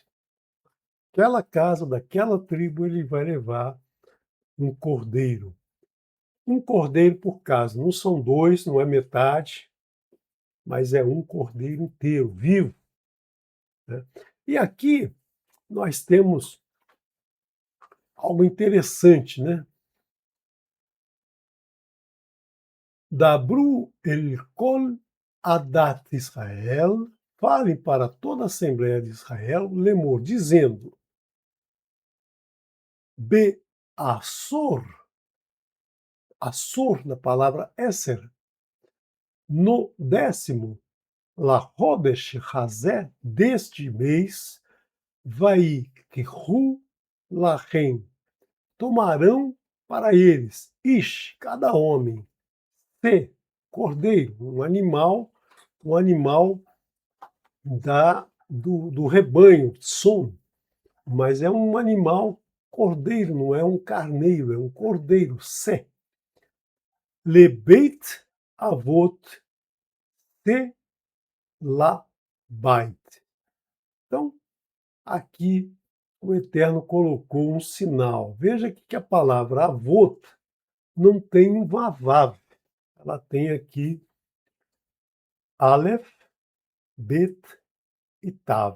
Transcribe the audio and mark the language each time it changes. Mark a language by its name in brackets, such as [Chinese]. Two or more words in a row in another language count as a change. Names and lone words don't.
[Portuguese] Aquela casa, daquela tribo, ele vai levar um cordeiro. Um cordeiro por casa. Não são dois, não é metade, mas é um cordeiro inteiro, vivo. Né? E aqui nós temos algo interessante, né? [Hebrew] דברו אל כל עדת ישראל, [Portuguese] falem para toda a Assembleia de Israel, lemor, dizendo, [Hebrew] בעשור, [Portuguese] Assor na palavra Esser, no 10º, [Hebrew] לחדש הזה, [Portuguese] deste mês, [Hebrew] ויקחו להם, [Portuguese] tomarão para eles, ish, cada homem, se, cordeiro, um animal do rebanho, som, mas é um animal cordeiro, não é um carneiro, é um cordeiro, se. [Hebrew] לבית אבת שה לבית. [Portuguese] Então, aqui o Eterno colocou um sinal. Veja que a palavra avot não tem um vavav. Ela tem aqui Aleph, Bet e Tav.